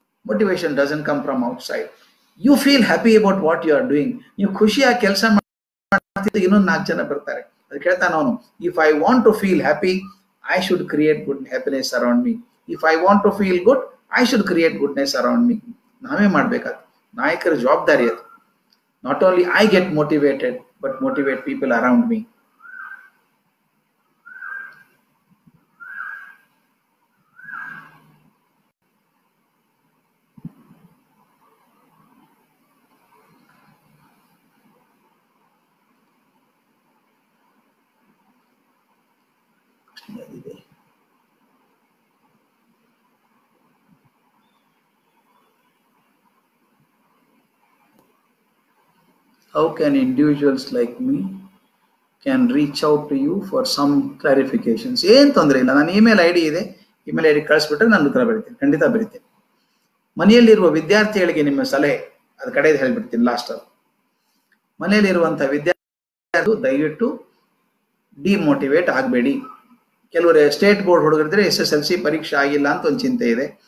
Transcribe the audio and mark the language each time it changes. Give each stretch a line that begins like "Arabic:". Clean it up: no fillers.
English: Motivation doesn't come from outside. You feel happy about what you are doing.
Kannada: ನೀವು ಖುಷಿಯಾಗಿ ಕೆಲಸ ಮಾಡ್ತಿದ್ದ ಇನ್ನೊಂದು 4 ಜನ ಬರ್ತಾರೆ. ಅದಕ್ಕೆ ಹೇಳ್ತಾನೆ ಅವನು,
English: If I want to feel happy, I should create good happiness around me. If I want to feel good, I should create goodness around me.
Kannada: ನಾವೇ ಮಾಡ್ಬೇಕಾದ ನಾಯಕರ ಜವಾಬ್ದಾರಿ ಅದು.
English: Not only I get motivated, but motivate people around me. How can individuals like me can reach out to you for some clarifications?
Kannada: ಏನು ತೊಂದರೆ ಇಲ್ಲ, ನನ್ನ email I D ಇದೆ, ಇಮೇಲ್ ಐ ಡಿ ಕಳಿಸ್ಬಿಟ್ರೆ ನಾನು ಉತ್ತರ ಬರೀತೀನಿ, ಖಂಡಿತ ಬರೀತೀನಿ. ಮನೆಯಲ್ಲಿರುವ ವಿದ್ಯಾರ್ಥಿಗಳಿಗೆ ನಿಮ್ಮ ಸಲಹೆ, ಅದು ಕಡೆದು ಹೇಳ್ಬಿಡ್ತೀನಿ ಲಾಸ್ಟ್. ಮನೆಯಲ್ಲಿರುವಂಥ ವಿದ್ಯಾರ್ಥಿಗಳು ದಯವಿಟ್ಟು ಡಿಮೋಟಿವೇಟ್ ಆಗಬೇಡಿ. ಕೆಲವರು ಸ್ಟೇಟ್ ಬೋರ್ಡ್ ಹುಡುಗರಿದ್ರೆ SSLC ಪರೀಕ್ಷೆ ಆಗಿಲ್ಲ ಅಂತ ಒಂದು ಚಿಂತೆ ಇದೆ.